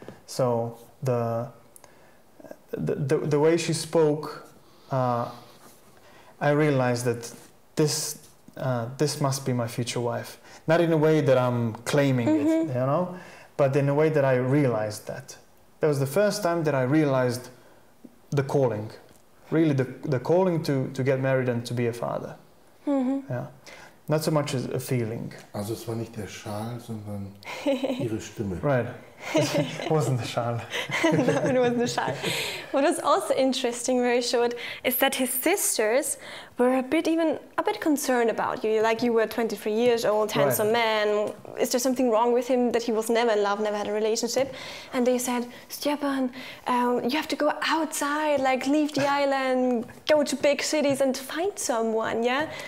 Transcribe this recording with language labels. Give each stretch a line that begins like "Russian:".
English: So the way she spoke, I realized that this must be my future wife. Not in a way that I'm claiming it, you know, but in a way that I realized that. That was the first time that I realized the calling. Really, the calling to get married and to be a father. Yeah. Not so much as a feeling.
German: Also es war nicht der Schal, sondern ihre Stimme.
English: Right. It wasn't the Schal. No, it wasn't the Schal. What was also interesting, very short, is that his sisters were a bit concerned about you. Like, you were 23 years old, handsome man. Is there something wrong with him, that he was never in love, never had a relationship? And they said, Stjepan, you have to go outside, like leave the island, go to big cities and find someone, yeah?